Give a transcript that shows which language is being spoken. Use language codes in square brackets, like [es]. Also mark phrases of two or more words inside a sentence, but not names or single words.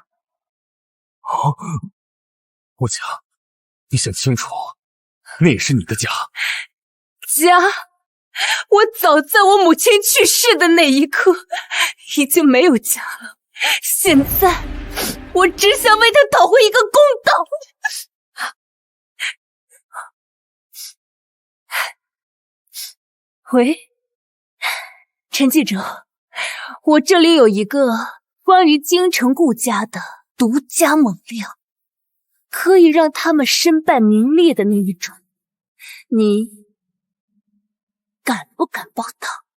[zh] 哦，慕情，你想清楚，那也是你的家。家？我早在我母親去世的那一刻已經沒有家了，現在我只想為他討回一個公道。喂，陳記者，我這裡有一個關於京城顧家的獨家猛料，可以讓他們身敗名裂的那一種，你敢不敢報道？